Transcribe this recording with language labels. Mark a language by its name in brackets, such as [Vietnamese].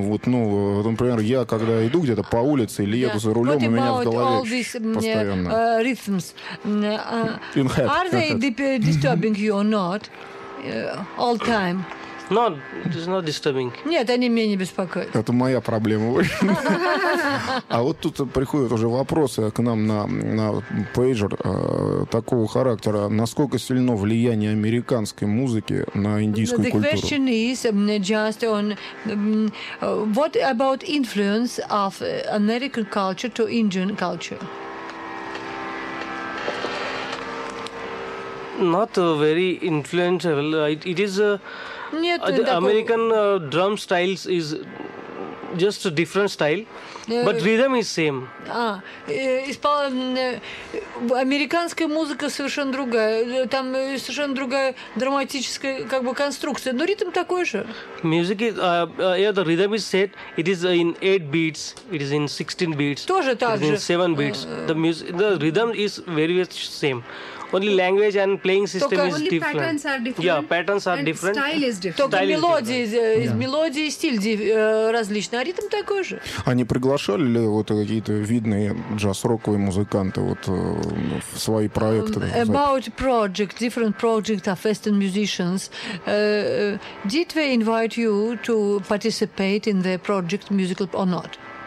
[Russian] Вот, ну, например, я, когда иду где-то по улице или еду за рулем, у меня в голове постоянно. [English] Rhythms? In head. Are they disturbing you or not? All time? No, it is not disturbing. [Russian] Нет, они меня не беспокоят. Это моя проблема. А вот тут приходят уже вопросы к нам на пейджер такого характера. Насколько сильно влияние американской музыки на индийскую культуру? [English] The question is just on what about influence of American culture to Indian culture? Not very influential. It is... [Russian] Нет, [English] American drum styles is just a different style, but rhythm is same. [Russian] А, американская музыка совершенно другая, там совершенно другая драматическая как бы конструкция, но ритм такой же. [English] Music is, yeah, the rhythm is set, it is in 8 beats, it is in 16 beats, [Russian] тоже так [English] же. It is in 7 beats, the music, the rhythm is very much same. Only language and playing system [Russian] Только [English] is only different. Patterns are different. Yeah, patterns are and different. Style is different. [Russian] Только [English] style мелодии, is different. Yeah. [Russian] Мелодии, стиль различный, а ритм такой же. Они приглашали ли вот какие-то видные джаз-роковые музыканты вот в свои проекты? [English] About project, different project of Western musicians. Did they invite you to participate in their project musical or not?